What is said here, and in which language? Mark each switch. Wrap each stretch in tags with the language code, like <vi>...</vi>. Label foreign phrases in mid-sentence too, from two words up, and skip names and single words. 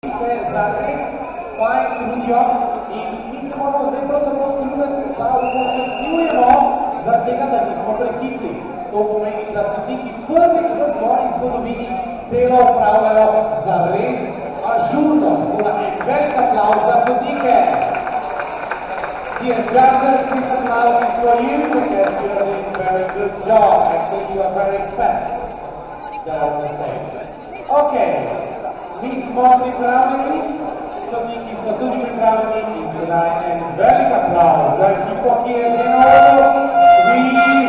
<sl>se zares fajn trudijo in mi se moramo zdaj pravzaprav truditi, da upočasnjujemo zaradi tega, da nismo prehitri. To pomeni, da sodniki prvič v svoji zgodovini delo opravljajo zares ažurno. Tako da en velik aplavz za sodnike.</sl> <en>Dear judges, this applause is for you because you are doing a very good job. Actually, you are very fast. That I want to say.</en> <sl>Okay, Miss Monty Brownlee, sodniki so tudi pripravljeni in sedaj en velik aplavz za ekipo, ki je že na odru.</sl>